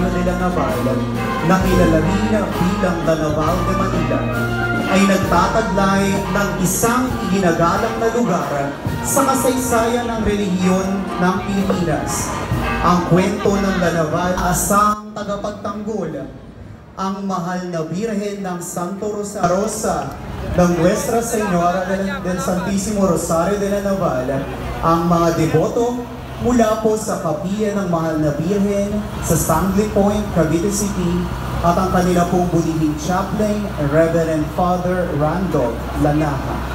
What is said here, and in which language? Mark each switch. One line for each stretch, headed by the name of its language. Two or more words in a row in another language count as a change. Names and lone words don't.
Filipino: de la Naval, na kilala rin bilang The Naval de Manila, ay nagtataglay ng isang iginagalang na lugar sa kasaysayan ng relihiyon ng Pilipinas. Ang kwento ng The Naval asang tagapagtanggol, ang mahal na Birhen ng Santo Rosa ng Nuestra Señora del Santísimo Rosario de la Naval, ang mga deboto mula po sa Kapilya ng Mahal na Birhen sa Stanley Point, Cavite City, at ang kanila pong bulihing chaplain, Reverend Father Randolph Lanaha.